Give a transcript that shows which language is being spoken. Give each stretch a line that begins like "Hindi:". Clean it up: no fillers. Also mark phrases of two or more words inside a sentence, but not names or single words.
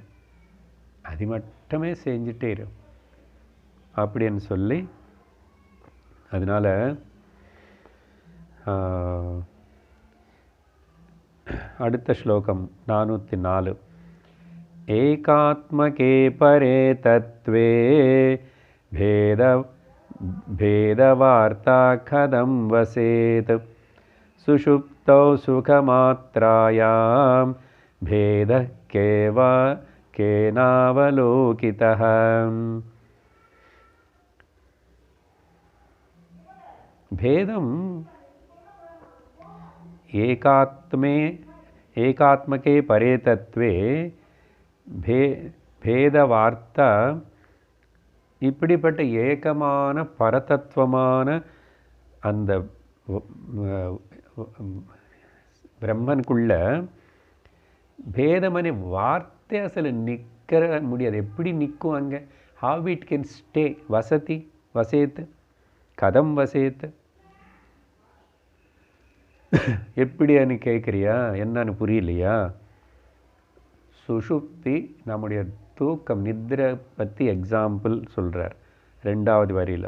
Tamil: அது மட்டுமே செஞ்சுட்டே இரு அப்படின்னு சொல்லி. அதனால் அடுத்த ஸ்லோகம் 404.
Sanskrit: एकात्मके परे तत्त्वे भेदवार्ता कथं वसेत् सुषुप्तौ सुखमात्रायां भेदः केनावलोकितः. भेदम् एकात्मके परे तत्त्वे भेदवार्ता.
Tamil: இப்படிப்பட்ட ஏகமான பரதத்துவமான அந்த பிரம்மனுக்குள்ள பேதமனை வார்த்தை அசல நிற்க முடியாது. எப்படி நிற்கும் அங்கே?
English: How it can stay?
Sanskrit: वसेत् कथं वसेत्
Tamil: எப்படியான்னு கேட்குறியா? என்னன்னு புரியலையா? சுஷுப்தி நம்முடைய தூக்கம், நித்ரை பற்றி எக்ஸாம்பிள் சொல்கிறார் 2வது வரியில்.